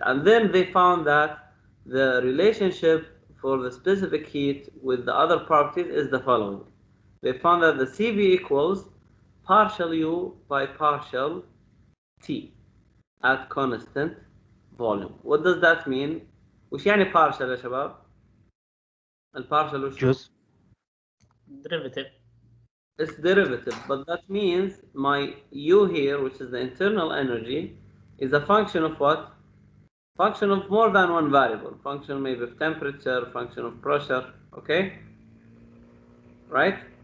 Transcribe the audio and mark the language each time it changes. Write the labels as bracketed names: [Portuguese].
[English] And then they found that the relationship for the specific heat with the other properties is the following. They found that the CV equals partial U by partial T at constant volume. What does that mean? [Arabic] وش يعني partial يا شباب؟ البارشل وش هو؟ [English] Just derivative. It's derivative, but that means my U here, which is the internal energy, is a function of what? Function of more than one variable. Function maybe of temperature, function of pressure, okay? Right?